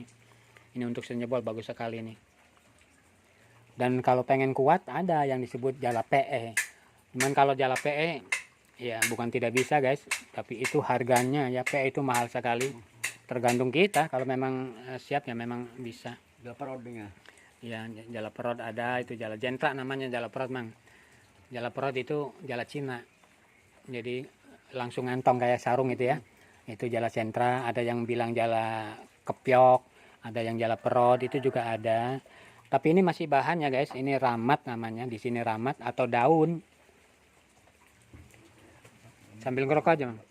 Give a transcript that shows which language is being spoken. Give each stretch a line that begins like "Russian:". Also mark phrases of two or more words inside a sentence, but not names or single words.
Indonesian: Ini untuk senjebol bagus sekali ini. Dan kalau pengen kuat ada yang disebut jala PE. Cuman kalau jala PE ya bukan tidak bisa guys, tapi itu harganya ya, PE itu mahal sekali. Tergantung kita, kalau memang siap ya memang bisa. Jala perodnya. Ya, jala perod ada, itu jala jentra namanya, jala perod Mang. Jala perod itu jala Cina. Jadi langsung ngantong kayak sarung itu ya. Itu jala sentra, ada yang bilang jala kepiok, ada yang jala perod, itu juga ada. Tapi ini masih bahan ya guys, ini ramat namanya, di sini ramat atau daun. Sambil ngerokok aja Mang.